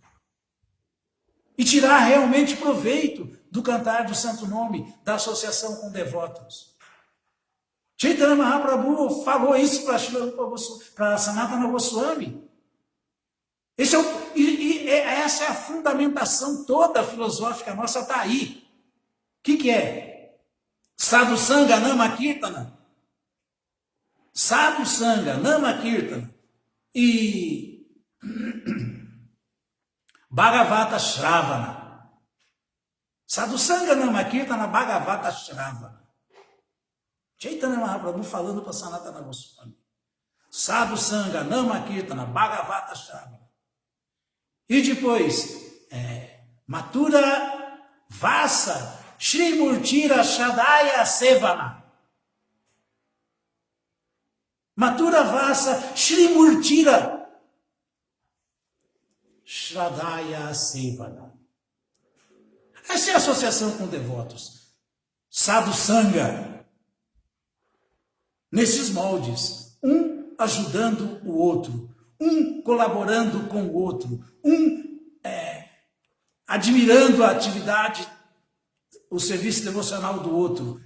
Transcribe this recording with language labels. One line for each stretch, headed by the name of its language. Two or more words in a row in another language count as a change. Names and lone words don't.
Portuguese: E tirar realmente proveito do cantar do santo nome, da associação com devotos. Chaitanya Mahaprabhu falou isso para Sanatana Goswami. Essa é a fundamentação toda filosófica nossa, está aí. O que é?
Bangla: সাধু সঙ্গ নাম কীর্তন। সাধু সঙ্গ নাম কীর্তন. E ভাগবত শ্রবণ. সাধু সঙ্গ নাম কীর্তন ভাগবত শ্রবণ.
Portuguese: Chaitanya Mahaprabhu falando para Sanatana Goswami.
Bangla: সাধু সঙ্গ নাম কীর্তন ভাগবত শ্রবণ.
Portuguese: E depois,
Bangla: মথুরা বাস শ্রী মূর্তির শ্রদ্ধায় সেবন. মথুরা বাস শ্রী মূর্তির শ্রদ্ধায় সেবন.
Portuguese: Essa é a associação com devotos.
Bangla: সাধু সঙ্গ.
Portuguese: Nesses moldes, um ajudando o outro, um colaborando com o outro, um admirando a atividade, o serviço devocional do outro.